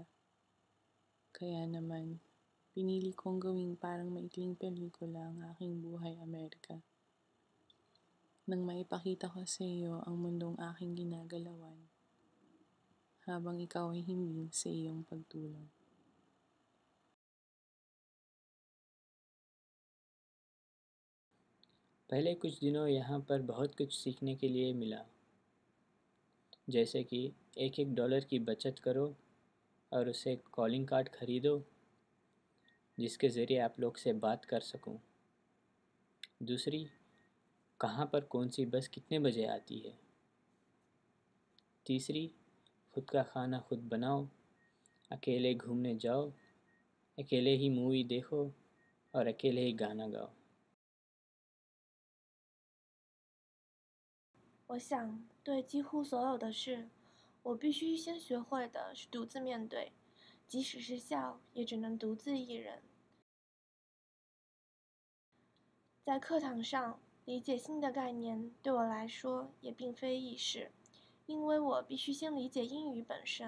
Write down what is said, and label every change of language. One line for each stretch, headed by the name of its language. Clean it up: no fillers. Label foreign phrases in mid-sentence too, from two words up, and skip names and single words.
Filipino: Kaya naman, pinili kong gawing parang maikling pelikula ang aking buhay Amerika. Nang maipakita ko sa iyo ang mundong aking ginagalawan, habang ikaw ay himbing sa iyong pagtulong.
Hindi: पहले कुछ दिनों यहाँ पर बहुत कुछ सीखने के लिए मिला, जैसे कि $1 की बचत करो और उसे
English: calling card
Hindi: खरीदो जिसके ज़रिए आप लोग से बात कर सकूं। दूसरी, कहाँ पर कौन सी बस कितने बजे आती है। तीसरी, खुद का खाना खुद बनाओ, अकेले घूमने जाओ, अकेले ही मूवी देखो और अकेले ही गाना गाओ।
Chinese: 我想，对几乎所有的事，我必须先学会的是独自面对，即使是笑，也只能独自一人。在课堂上，理解新的概念对我来说也并非易事，因为我必须先理解英语本身。